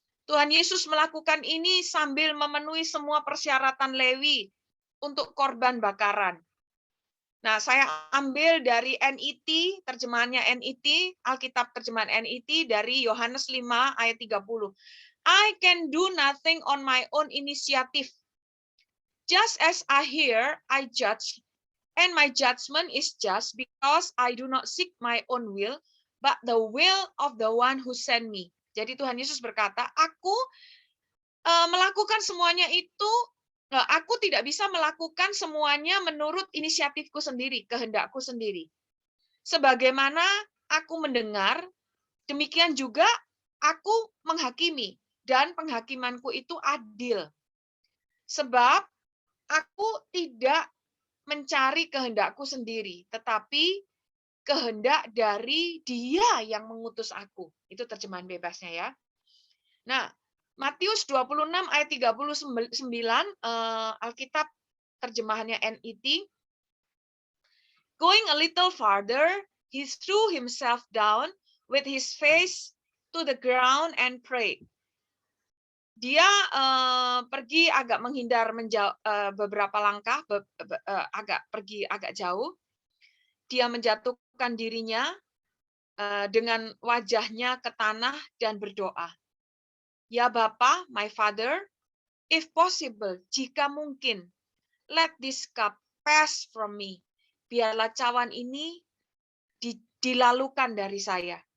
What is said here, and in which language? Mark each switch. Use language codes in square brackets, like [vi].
[id] Tuhan Yesus melakukan ini sambil memenuhi semua persyaratan Lewi untuk korban bakaran. Nah, saya ambil dari NET, terjemahannya NET, Alkitab terjemahan NET dari Yohanes 5 ayat 30. [en] I can do nothing on my own initiative. Just as I hear, I judge, and my judgment is just because I do not seek my own will, but the will of the one who sent me. [id] Jadi Tuhan Yesus berkata, aku melakukan semuanya itu, aku tidak bisa melakukan semuanya menurut inisiatifku sendiri, kehendakku sendiri. Sebagaimana aku mendengar, demikian juga aku menghakimi, dan penghakimanku itu adil. Sebab aku tidak mencari kehendakku sendiri, tetapi kehendak dari Dia yang mengutus aku. Itu terjemahan bebasnya ya. Nah, Matius 26 ayat 39, Alkitab terjemahannya NET. [en] Going a little farther, he threw himself down with his face to the ground and prayed. [id] Dia pergi agak menghindar beberapa langkah, pergi agak jauh. Dia menjatuhkan dirinya dengan wajahnya ke tanah dan berdoa. Ya Bapa, [en] my Father, if possible, [id] jika mungkin, [en] let this cup pass from me. [id] Biarlah cawan ini dilalukan dari saya.